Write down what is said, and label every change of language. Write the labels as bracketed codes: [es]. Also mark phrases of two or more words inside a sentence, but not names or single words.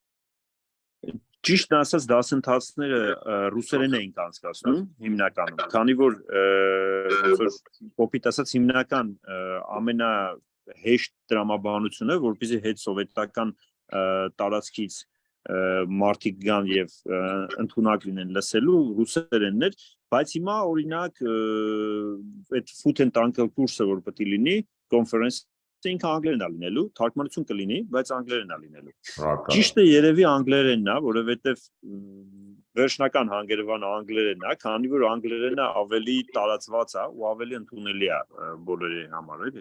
[hy] Ճիշտ ասած դասընթացները ռուսերեն էին անցկացնում հիմնականում, քանի որ կոպիտ ասած հիմնական ամենահեշտ տրամաբանությունը, որպեսզի հետ սովետական տարածքից մարդիկ գան եւ ընդունակ լինեն լսելու ռուսերենն էր, բայց հիմա օրինակ այդ [en] food and uncle [hy] կուրսը որ պետք է լինի, կոնֆերանսը ինքը անգլերեն է լինելու, թարգմանություն կլինի, բայց անգլերեն է լինելու։ Ճիշտը երևի անգլերենն է, որովհետեւ վերջնական հանգրվանը անգլերենն է, քանի որ անգլերենը ավելի տարածված է ու ավելի ընդունելի է բոլորի համար, էլի։